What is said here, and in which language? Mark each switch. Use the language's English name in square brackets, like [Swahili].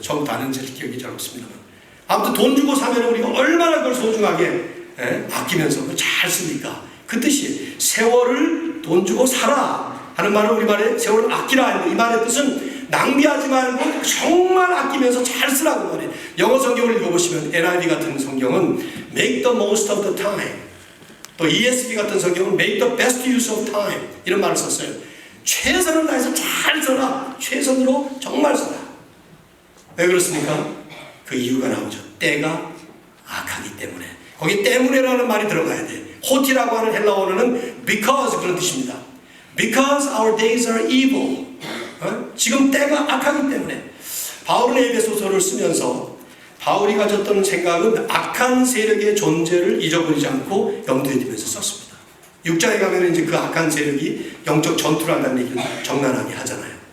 [Korean] 처음부터 안 하는 제 기억이 잘 없습니다만, 아무튼 돈 주고 사면 우리가 얼마나 그걸 소중하게 아끼면서 잘 씁니까? 그 뜻이 세월을 돈 주고 사라 하는 말은 우리말에 세월을 아끼라. 이 말의 뜻은 낭비하지 말고 정말 아끼면서 잘 쓰라고 말해요. 영어 성경을 읽어보시면 NIV 같은 성경은 [English] make the most of the time, [Korean] 또 ESV 같은 성경은 [English] make the best use of time [Korean] 이런 말을 썼어요. 최선을 다해서 잘 써라. 최선으로 정말 써라. 왜 그렇습니까? 그 이유가 나오죠. 때가 악하기 때문에. 거기 때문에라는 말이 들어가야 돼. 호티라고 하는 헬라어는 because 그런 뜻입니다. [English] Because our days are evil. [Korean] 지금 때가 악하기 때문에. 바울은 에베소서를 쓰면서 바울이 가졌던 생각은 악한 세력의 존재를 잊어버리지 않고 염두에 두면서 썼습니다. 6장에 가면 이제 그 악한 세력이 영적 전투를 한다는 얘기를 적나라하게 하잖아요.